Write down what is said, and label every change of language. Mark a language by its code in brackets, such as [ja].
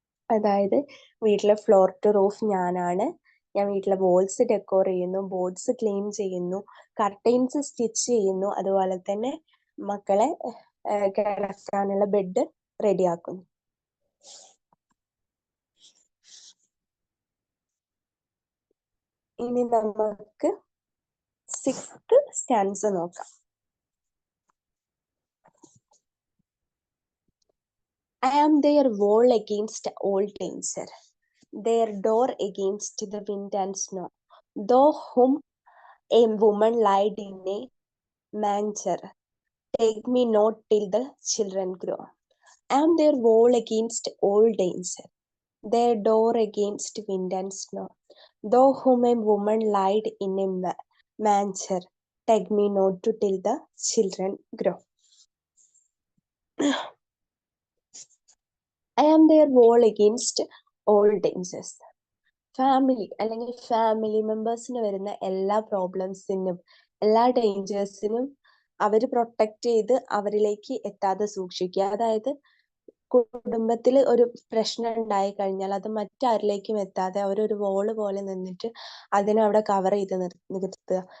[ml] അതായത് വീട്ടിലെ floor to roof ഞാനാണ്, ഞാൻ വീട്ടിലെ വോൾസ് ഡെക്കോർ ചെയ്യുന്നു, ബോർഡ്സ് ക്ലീൻ ചെയ്യുന്നു, കർട്ടൈൻസ് സ്റ്റിച്ച് ചെയ്യുന്നു, അതുപോലെ തന്നെ മക്കളെ കിടക്കാനുള്ള ബെഡ് റെഡിയാക്കുന്നു. ഇനി നമുക്ക് 6th സ്റ്റാൻസ നോക്കാം. [en] I am their wall against all danger, their door against the wind and snow. Though whom a woman lied in a manger, take me not till the children grow. I am their wall against all danger, their door against wind and snow. Though whom a woman lied in a manger, take me not till the children grow. I am their wall against all dangers. [ml] അല്ലെങ്കിൽ family മെമ്പേഴ്സിന് വരുന്ന എല്ലാ പ്രോബ്ലംസിനും എല്ലാ ഡേഞ്ചേഴ്സിനും അവർ protect ചെയ്ത് അവരിലേക്ക് എത്താതെ സൂക്ഷിക്കുക. അതായത് കുടുംബത്തിൽ ഒരു പ്രശ്നം ഉണ്ടായി കഴിഞ്ഞാൽ അത് മറ്റാരിലേക്കും എത്താതെ അവരൊരു വോള് പോലെ നിന്നിട്ട് അതിനെ അവിടെ കവർ ചെയ്ത് നിർത്തുക.